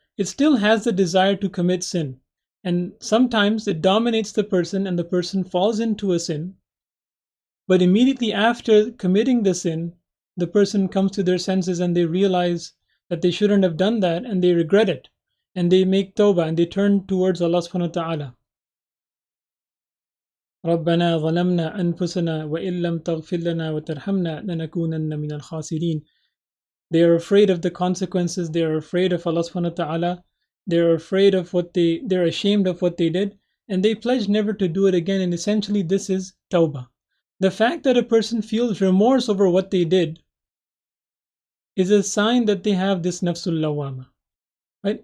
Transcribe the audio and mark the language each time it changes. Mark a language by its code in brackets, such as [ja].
[en] It still has the desire to commit sin. And sometimes it dominates the person and the person falls into a sin. But immediately after committing the sin, the person comes to their senses and they realize that they shouldn't have done that and they regret it. And they make tawbah and they turn towards Allah subhanahu wa ta'ala. [ar] ربنا ظلمنا أنفسنا وإن لم تغفر لنا وترحمنا لنكونن من الخاسرين. [en] They are afraid of the consequences. They are afraid of Allah subhanahu wa ta'ala. They're afraid of they're ashamed of what they did, and they pledge never to do it again. And essentially, this is tawbah. The fact that a person feels remorse over what they did is a sign that they have this nafsul lawwama. Right?